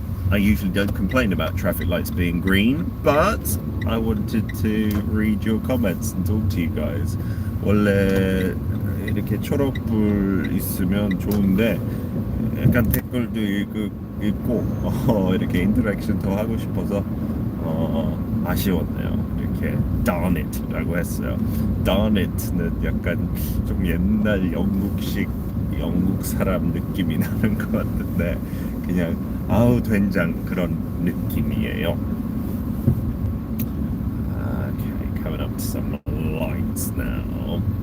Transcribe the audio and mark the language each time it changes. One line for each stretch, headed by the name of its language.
English: I usually don't complain about traffic lights being green, but I wanted to read your comments and talk to you guys.
Korean: 원래 이렇게 초록불 있으면 좋은데 약간 댓글도 읽고 이렇게 인터랙션 더 하고 싶어서 아쉬웠네요. 이렇게
English: darn it
Korean: 라고 했어요. darn it는 약간 좀 옛날 영국 사람 느낌이 나는 것 같은데 그냥 아우 된장 그런 느낌이에요.
English: Okay, coming up to some lights now.